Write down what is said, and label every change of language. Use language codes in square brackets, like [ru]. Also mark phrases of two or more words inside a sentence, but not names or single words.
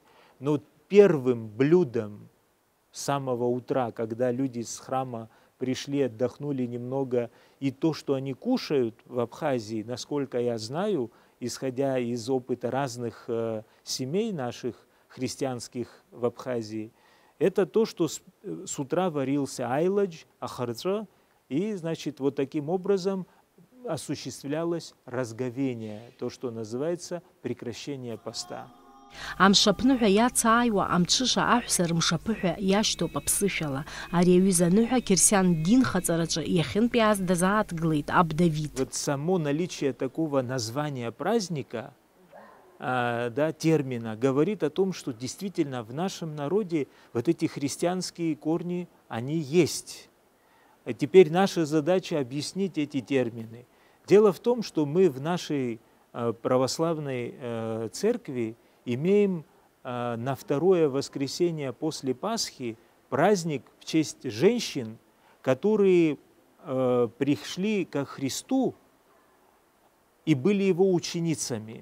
[ru] Но первым блюдом с самого утра, когда люди с храма пришли, отдохнули немного, и то, что они кушают в Абхазии, насколько я знаю, исходя из опыта разных семей наших христианских в Абхазии, это то, что с утра варился айладж, ахарца, и, значит, вот таким образом осуществлялось разговение, то, что называется прекращение поста. [ab] Амшаԥныҳәа иацааиуа амҽыша аҳәса рымшаԥыҳәа иашьҭоуп аԥсышәала. Ари аҩыза аныҳәа Қьырсиан динхаҵараҿы иахьынтәиааз дазааҭгылеит аб Давид. [ru] Вот само наличие такого названия праздника, да, термина, говорит о том, что действительно в нашем народе вот эти христианские корни, они есть. А теперь наша задача объяснить эти термины. Дело в том, что мы в нашей православной церкви имеем на второе воскресенье после Пасхи праздник в честь женщин, которые пришли ко Христу и были его ученицами.